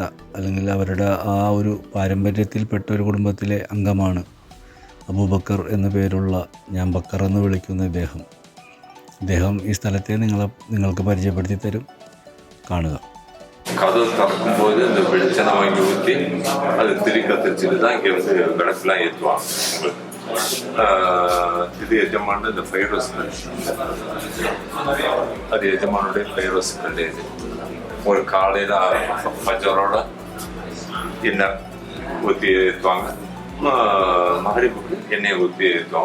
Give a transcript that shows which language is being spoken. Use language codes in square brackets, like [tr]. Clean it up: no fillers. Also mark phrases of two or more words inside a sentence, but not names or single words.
[ml] അല്ലെങ്കിൽ അവരുടെ ആ ഒരു പാരമ്പര്യത്തിൽപ്പെട്ട ഒരു കുടുംബത്തിലെ അംഗമാണ് അബൂബക്കർ എന്ന പേരുള്ള, ഞാൻ ബക്കർ എന്ന് വിളിക്കുന്ന ഇദ്ദേഹം ഈ സ്ഥലത്തെ നിങ്ങൾക്ക് പരിചയപ്പെടുത്തി തരും. കാണുക. [ta] கதவு திறக்கும்போது இந்த வெளிச்சனை வாங்கி ஊற்றி அது திரி கத்திரிச்சிட்டு தான் இங்கே வந்து விளக்குலாம் ஏற்றுவாங்க. இது எஜமான இந்த ஃபைரோஸ் அது எஜமானுடைய ஃபைரோஸ் கிடையாது. ஒரு காலையில் பஜரோட எண்ணெய் ஊற்றி ஏற்றுவாங்க, மகரிப்புக்கு எண்ணெயை ஊற்றி ஏற்றுவாங்க.